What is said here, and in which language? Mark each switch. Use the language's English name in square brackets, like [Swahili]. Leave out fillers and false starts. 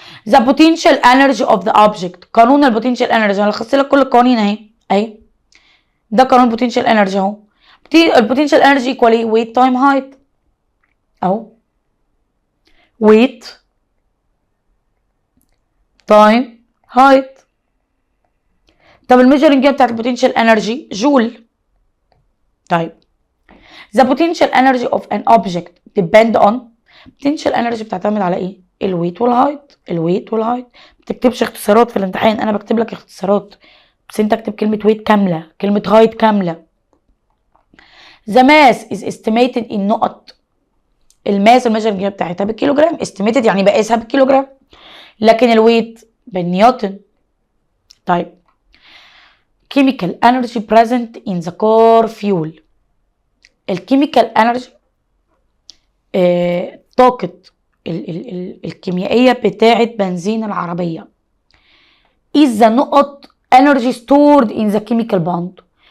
[English] the potential energy of the object، [Arabic] قانون البوتنشال انرجي انا لخصت لك كل القوانين اهي ده قانون البوتنشال انرجي اهو. البوتنشال انرجي ايكوال ايه؟ ويت تايم هايت اهو، ويت تايم هايت. طب الميجرنج بتاعت البوتنشال انرجي جول. [English] طيب the potential energy of an object depend on، potential energy [Arabic] بتعتمد على ايه؟ الويت والهايت. ما تكتبش اختصارات في الامتحان، انا بكتب لك اختصارات بس انت اكتب كلمه ويت كامله، كلمه هايت كامله. [English] the mass is estimated in [Arabic] نقط، الماس الميجرنج بتاعتها بالكيلوجرام، estimated يعني بقيسها بالكيلوجرام، لكن الويت بالنيوتن. [English] طيب chemical energy present in the car fuel، [Arabic] الكيميكال انرجي طاقة الكيميائية بتاعة بنزين العربية [English] is the نقط energy stored in the chemical bond.